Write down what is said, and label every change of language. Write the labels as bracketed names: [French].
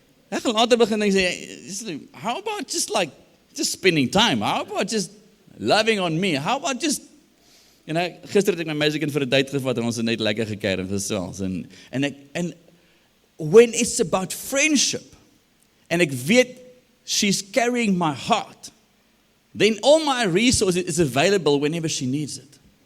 [Afrikaans] Ek gaan later begin en sê, how about just spending time? [English] How about just loving on me? How about just, [Afrikaans] gister het ek my meisiekind vir 'n date gevat en ons het net lekker gekuier en gesels. En [English] when it's about friendship, and [Afrikaans] ek weet [English] she's carrying my heart, then all my resources is available whenever she needs it.